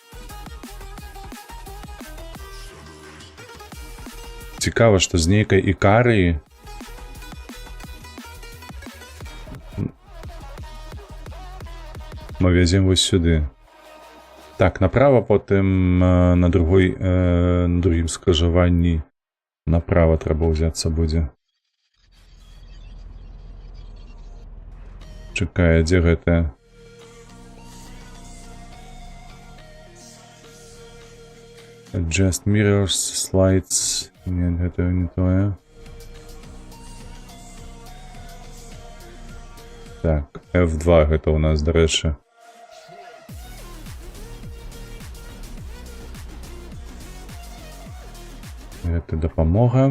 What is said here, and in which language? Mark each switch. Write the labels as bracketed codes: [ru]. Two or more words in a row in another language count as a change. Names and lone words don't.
[be] Цікава, што з нейкай Ікарыі мы везем вось сюды. Так, направо, потым на другім скрыжаванні направо трэба ўзяцца будзе. Чакай, дзе гэта? [en] Adjust mirrors, slides. [be] Не, гэта не тое. Так, F2 гэта у нас, дарэчы. Гэта дапамога.